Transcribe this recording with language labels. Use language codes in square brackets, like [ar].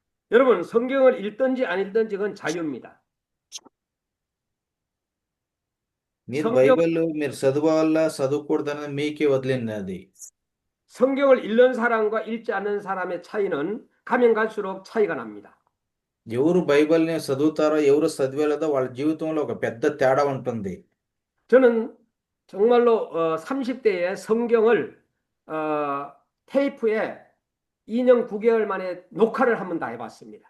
[ko] 여러분 성경을 읽든지 안 읽든지 그건 자유입니다. [te] మీరు బైబిల్ మీరు చదవాలా చదవకూడదని మీకే వదిలినది. [ko] 성경을 읽는 사람과 읽지 않는 사람의 차이는 가면 갈수록 차이가 납니다. [te] ఎవరు బైబిల్ని చదువుతారో, ఎవరు చదివేలేదో వాళ్ళ జీవితంలో ఒక పెద్ద తేడా ఉంటుంది. [ko] 저는 정말로 30대에 성경을 테이프에 2년 9개월 만에 녹화를 한번 다 해봤습니다.